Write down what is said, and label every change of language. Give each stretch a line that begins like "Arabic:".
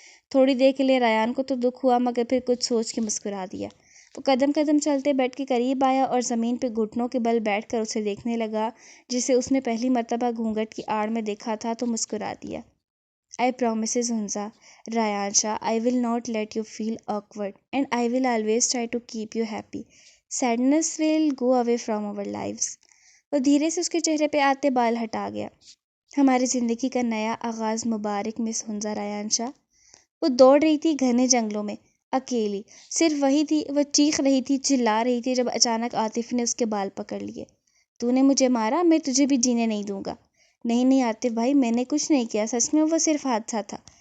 Urdu: تھوڑی دیر کے لیے ریان کو تو دکھ ہوا، مگر پھر کچھ سوچ کے مسکرا دیا۔ وہ قدم قدم چلتے بیڈ کے قریب آیا اور زمین پہ گھٹنوں کے بل بیٹھ کر اسے دیکھنے لگا جسے اس نے پہلی مرتبہ گھونگھٹ کی آڑ میں دیکھا تھا، تو مسکرا دیا۔
English: I promises Hunza, Rayansha, I will not let you feel awkward and I will always try to keep you happy. Sadness will go away from our lives.
Urdu: وہ دھیرے سے اس کے چہرے پہ آتے بال ہٹا گیا۔ ہماری زندگی کا نیا آغاز مبارک مس ہنزا ریانشا۔ وہ دوڑ رہی تھی گھنے جنگلوں میں، اکیلی، صرف وہی تھی۔ وہ چیخ رہی تھی، چلا رہی تھی، جب اچانک عاطف نے اس کے بال پکڑ لیے۔ تو نے مجھے مارا، میں تجھے بھی جینے نہیں دوں گا۔ نہیں عاطف بھائی، میں نے کچھ نہیں کیا، سچ میں وہ صرف حادثہ تھا۔